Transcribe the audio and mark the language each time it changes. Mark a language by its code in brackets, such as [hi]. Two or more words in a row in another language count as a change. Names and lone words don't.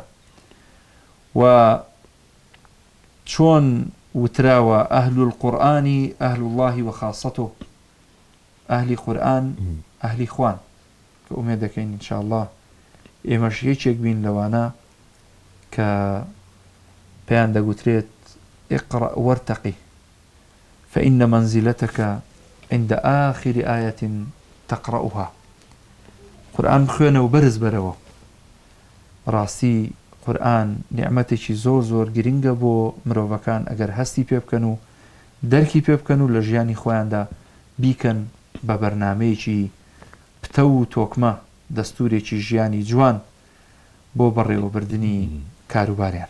[ckb] و چۆن وتراوە [ar] ئەهل القورئانی ئەهل الله وخاصته، [ckb] ئەهلی قورئان ئەهلی خوان، کە ئومێد دەکەین [ar] ئینشاء الله [ckb] ئێمەش یەکێک بین لەوانە کە پێیان دەگوترێت [ar] اقرأ وارتقي فإن منزلتك عند آخر آية تقرأها. [ckb] قورئان بخوێنە و بەرز بەرەوە. ڕاستی قورئان نیعمەتێکی زۆر زۆر گرنگە بۆ مرۆڤەکان ئەگەر هەستی پێ بکەن و دەرکی پێ بکەن و لە ژیانی خۆیاندا بیکەن بە بەرنامەیەکی پتە و تۆکمە، دەستورێکی ژیانی جوان بۆ بەڕێوەبردننی کاروباریان.